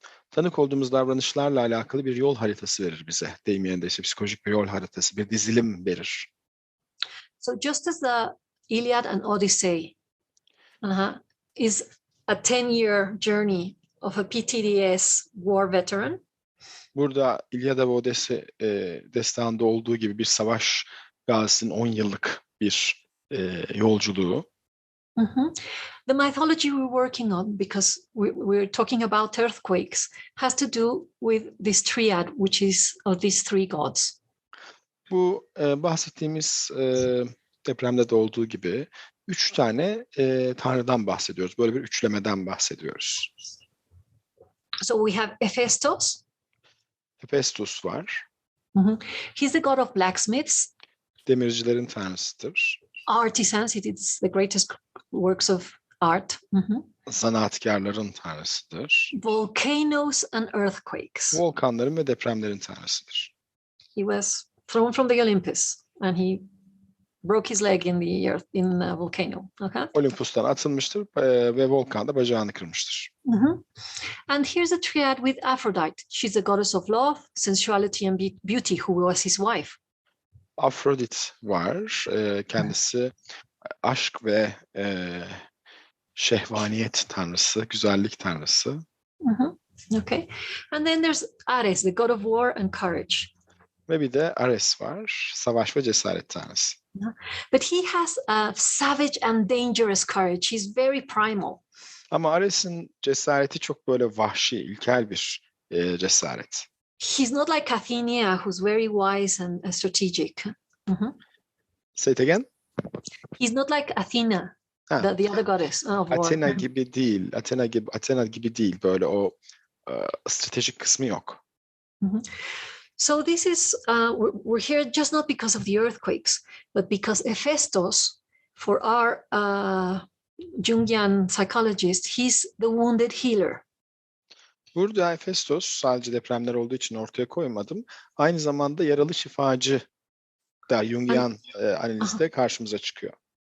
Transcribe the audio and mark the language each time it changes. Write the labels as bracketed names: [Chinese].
[Turkish] Tanık olduğumuz davranışlarla alakalı bir yol haritası verir bize. Deyim yerindeyse psikolojik bir yol haritası, bir dizilim verir. [English] So just as the Iliad and Odyssey is a 10-year journey of a PTDS war veteran. [Turkish] Burada İlyada ve Odesse destanında olduğu gibi bir savaş gazisinin 10 yıllık bir yolculuğu. [English] The mythology we're working on, because we're talking about earthquakes, has to do with this triad, which is of these three gods. [Turkish] Bu bahsettiğimiz depremde de olduğu gibi 3 tane tanrıdan bahsediyoruz. Böyle bir üçlemeden bahsediyoruz. [English] So we have Hephaestus. [Turkish] Hephaestus var. [English] He's the god of blacksmiths. [Turkish] Demircilerin tanrısıdır. [English] Artisans, it is the greatest works of art. [Turkish] Sanatkarların tanrısıdır. [English] Volcanoes and earthquakes. [Turkish] Volkanların ve depremlerin tanrısıdır. [English] He was thrown from the Olympus and he broke his leg in the earth in a volcano. Okay. [Turkish] Olympus'tan atılmıştır ve volkanda bacağını kırmıştır. [English] And here's a triad with Aphrodite. She's the goddess of love, sensuality and beauty, who was his wife. [Turkish] Afrodit var. Kendisi aşk ve şehvaniyet tanrısı, güzellik tanrısı. [English] Okay. And then there's Ares, the god of war and courage. [Turkish] Ve bir de Ares var, savaş ve cesaret tanrısı. [English] But he has a savage and dangerous courage. He's very primal. [Turkish] Ama Ares'in cesareti çok böyle vahşi, ilkel bir cesaret. [English] He's not like Athena, who's very wise and strategic. Say it again. He's not like Athena, the other goddess of war. [Turkish] Athena gibi değil. Athena gibi değil. Böyle o stratejik kısmı yok. [English] So this is we're here just not because of the earthquakes, but because Hephaestus, for our Jungian psychologist, he's the wounded healer. [Turkish] Burada Hephaestus sadece depremler olduğu için ortaya koymadım. Aynı zamanda yaralı şifacı da Jungian analizde karşımıza çıkıyor.